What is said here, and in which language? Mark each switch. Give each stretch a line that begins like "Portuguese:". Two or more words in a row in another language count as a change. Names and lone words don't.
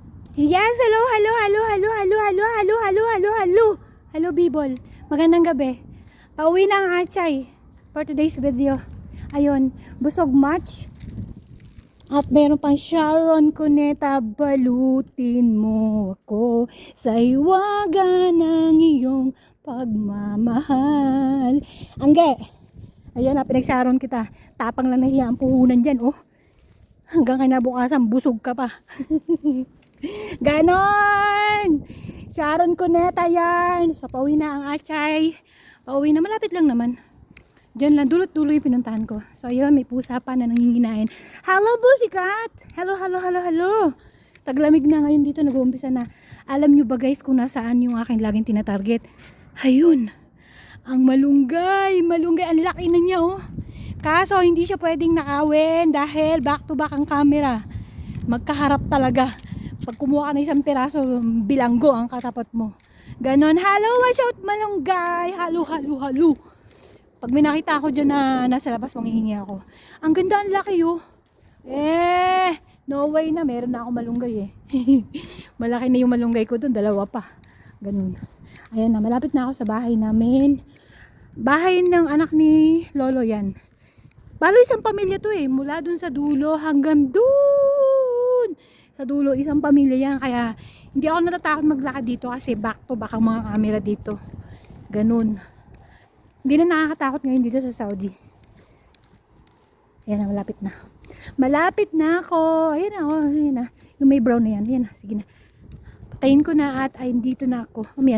English: Yes, hello, hello, hello, hello, hello, hello, hello, hello, hello, hello. Hello, Bibol.
Filipino: Magandang gabi. Pauwi na ang Achay for
English: today's video.
Filipino: Ayun, busog match. At meron pang Sharon Cuneta, balutin mo ako sa hiwaga ng iyong pagmamahal. Angge, ayun na, pinag-Sharon kita. Tapang lang nahiya ang puhunan dyan, oh. Hanggang kinabukasan, busog ka pa. Ganon! Sharon Cuneta yan. So, pauwi na ang Achay. Pauwi na, malapit lang naman. Diyan lang, dulot-dulo yung pinuntahan ko. So, ayun, may pusa pa na nanginginain.
English: Hello, Pussycat! Hello, hello, hello, hello!
Filipino: Taglamig na ngayon dito, nag-uumpisa na. Alam nyo ba guys kung nasaan yung aking laging tinatarget? Ayun! Ang malunggay! Malunggay, ang laki na niya, oh. Kaso, hindi siya pwedeng nakawin dahil
English: back to back
Filipino: ang camera. Magkaharap talaga. Pag kumuha ka ng isang piraso, bilanggo ang katapat mo. Ganon.
English: Hello, watch out
Filipino: malunggay! Halo, halo, halo! Pag may nakita ako dyan na nasa labas, manghihingi ako. Ang ganda, ang laki, oh.
English: No way
Filipino: na, meron na ako malunggay, eh. Malaki na yung malunggay ko dun, dalawa pa. Ganun. Ayan na, malapit na ako sa bahay namin. Bahay ng anak ni Lolo yan. Balo isang pamilya to, eh. Mula dun sa dulo hanggang dun. Sa dulo, isang pamilya yan. Kaya, hindi ako natatakot maglakad dito kasi
English: back to back
Filipino: ang mga camera dito. Ganun. Hindi na nakakatakot ngayon dito sa Saudi. Ayan na, malapit na. Malapit na ako. Ayan na, oh, ayan na. Yung may brown na yan. Ayan na, sige na. Patayin ko na at ay dito na ako.